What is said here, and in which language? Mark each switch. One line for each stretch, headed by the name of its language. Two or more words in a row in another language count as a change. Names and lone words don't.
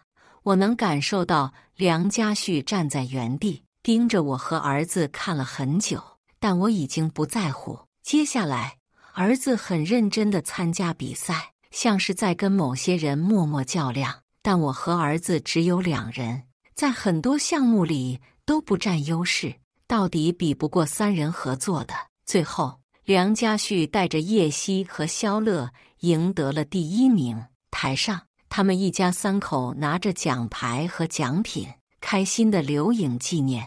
Chinese: 我能感受到梁家旭站在原地，盯着我和兒子看了很久，但我已經不在乎。接下來，兒子很認真地參加比賽，像是在跟某些人默默較量，但我和兒子只有2人，在很多項目裡都不佔優勢，到底比不過3人合作的。最後，梁家旭帶着葉希和蕭樂贏得了第1名。台上，他們一家3口拿着獎牌和獎品，開心地留影紀念。